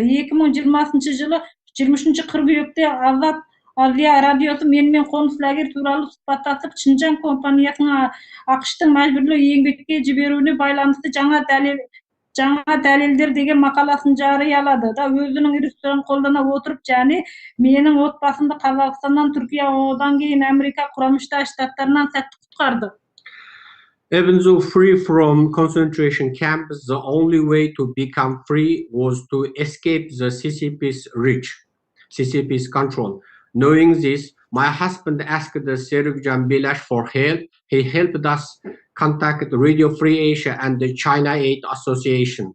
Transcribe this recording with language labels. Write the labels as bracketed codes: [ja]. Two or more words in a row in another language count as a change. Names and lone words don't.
[kk] 2020 жылы 23 қыркүйекте Азат Азия радиосы менімен қоныс лагер туралы сұхбаттасып, Шинжаң компаниясының ақштың мәжбүрлі еңбекке жіберуіне байланысты жаңа дәлелдер деген мақаласын жариялады да, өзінің ресурстарын қолдана отырып, және менің отбасымды Қазақстаннан, Түркия, одан кейін Америка Құрама Штаттарынан сәтті құтқарды. [en] Even though free from concentration camps, the only way to become free was to escape the CCP's control. Knowing this, my husband asked Serikjan Bilash for help. He helped us contact Radio Free Asia and the China Aid Association.